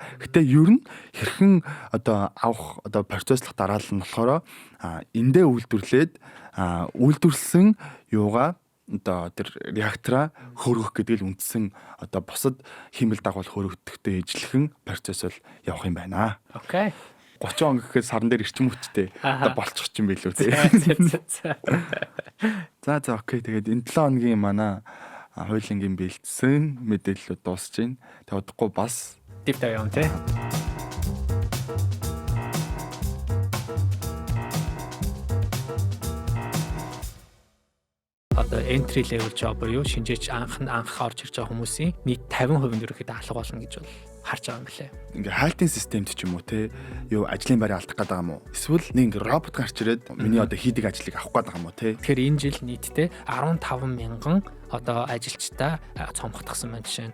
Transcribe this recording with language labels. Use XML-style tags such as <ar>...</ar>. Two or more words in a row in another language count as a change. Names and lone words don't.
<mn>Гэтэ ер нь хэрхэн авах процесслох дараалал нь болохоор эндээ үйлдвэрлсэн юугаа тэр реактораа хөөргөх гэдэг л үндсэн бусад хиймэл дагуул хөөрөгдөхтэй ижлэхэн процесс бол явах юм байна. Окей. 30 он гэхэд сарн дээр ирчим хүчтэй болчих юм билүү тий. За окей. Тэгээд энэ 7 хоногийн манай хуулийн бэлдсэн мэдээлэлүүд дуусж байна. Тэг удахгүй бас</mn> <en>deep dive</en> <mn>юм тий.</mn> <en>Entry level job</en> <mn>буюу шинжээч анх орж ирж байгаа хүмүүсийн нийт 50% ерөөхдөө алга болно гэж бол харж байгаа юм билээ. Ингээ хайлтын системд ч юм уу юу ажлын байраа алдах гэдэг юм уу? Эсвэл нэг робот гарч ирээд миний хийдэг ажлыг авах гэдэг юм уу Тэгэхээр энэ жил нийтдээ 15 мянган ажилчтай цомгтгсан байна жишээ.</mn>